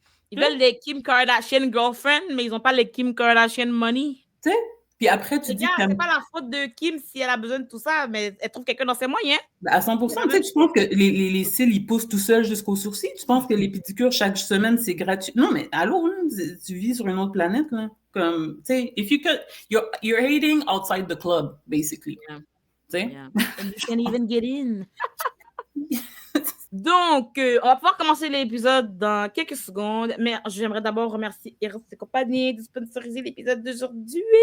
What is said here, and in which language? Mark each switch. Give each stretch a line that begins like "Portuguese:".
French: Ils veulent les Kim Kardashian girlfriend, mais ils n'ont pas les Kim Kardashian money. Tu sais? Puis après, tu dis que c'est pas la faute de Kim si elle a besoin de tout ça, mais elle trouve quelqu'un dans ses moyens. Ben à 100%, tu sais, tu penses que les cils, ils poussent tout seuls jusqu'aux sourcils? Tu penses que les pédicures, chaque semaine, c'est gratuit? Non, mais allô, hein, tu vis sur une autre planète, là. Comme, tu sais,
English: if you could, you're hating outside the club, basically. Yeah.
French: Tu sais?
English: Yeah. And you can't even get in.
French: Donc, on va pouvoir commencer l'épisode dans quelques secondes, mais j'aimerais d'abord remercier Eros et compagnie de sponsoriser l'épisode d'aujourd'hui.